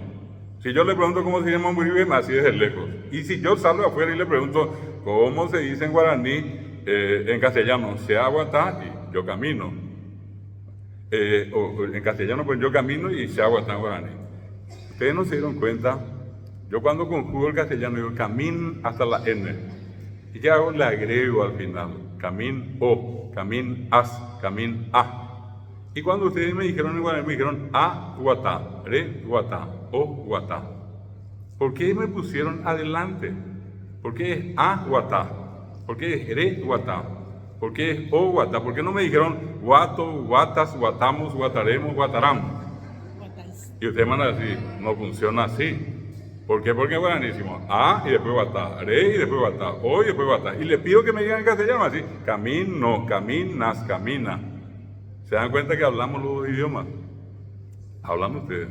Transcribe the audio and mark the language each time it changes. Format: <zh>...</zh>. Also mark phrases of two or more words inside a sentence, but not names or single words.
<es>Si yo le pregunto cómo se llama Momburibe, me así desde lejos. Y si yo salgo afuera y le pregunto, ¿cómo se dice en guaraní, en castellano? Se aguanta y yo camino. O en castellano, pues yo camino y se aguanta en guaraní. Ustedes no se dieron cuenta. Yo cuando conjugo el castellano digo camin hasta la N. ¿Y qué hago? Le agrego al final. Camin o, camin as, camin a. Y cuando ustedes me dijeron en guaraní, me dijeron</es> <gn>a guatá, re guatá, o guatá.</gn> <es>¿Por qué me pusieron adelante? ¿Por qué es</es> <gn>a guatá?</gn> <es>¿Por qué es</es> <gn>re guatá?</gn> <es>¿Por qué es</es> <gn>o guatá?</gn> <es>¿Por qué no me dijeron guato, guatas, guatamos, guataremos, guataramos? Y ustedes van a decir, no funciona así. ¿Por qué? Porque es buenísimo. A y después guatá, re y después guatá, o y después guatá. Y les pido que me digan en castellano así, camino, caminas, camina. ¿Se dan cuenta que hablamos los dos idiomas? Hablan ustedes.</es>